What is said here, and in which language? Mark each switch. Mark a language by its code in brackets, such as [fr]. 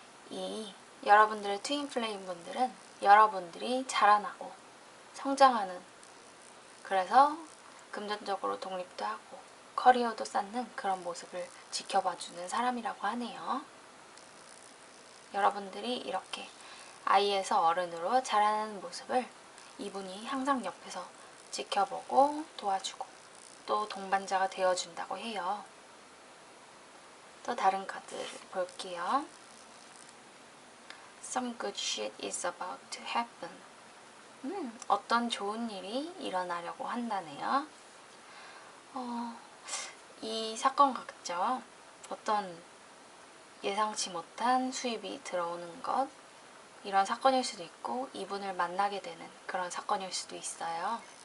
[ko] 이 여러분들의 트윈 플레임 분들은 여러분들이 자라나고 성장하는, 그래서 금전적으로 독립도 하고 커리어도 쌓는 그런 모습을 지켜봐주는 사람이라고 하네요. 여러분들이 이렇게 아이에서 어른으로 자라는 모습을 이분이 항상 옆에서 지켜보고 도와주고 또 동반자가 되어준다고 해요. 또 다른 카드를 볼게요. [en] Some good shit is about to happen. [ko] 어떤 좋은 일이 일어나려고 한다네요. 이 사건 같죠? 어떤 예상치 못한 수입이 들어오는 것, 이런 사건일 수도 있고 이분을 만나게 되는 그런 사건일 수도 있어요.